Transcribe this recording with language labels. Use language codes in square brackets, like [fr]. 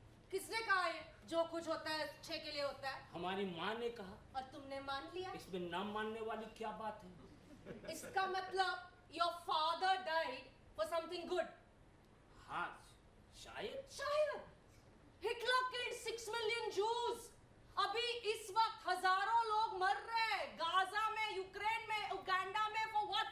[hi] किसने कहा है जो कुछ होता है अच्छे के लिए होता है? हमारी माँ ने कहा। और तुमने मान लिया? इसमें ना मानने वाली क्या बात है? इसका मतलब [en] your father died for something good. [hi] हाँ शायद शायद [en] Hitler killed 6 million Jews. [hi] अभी इस वक्त हजारों लोग मर रहे हैं गाजा में, यूक्रेन में, उगांडा में, [en] for what?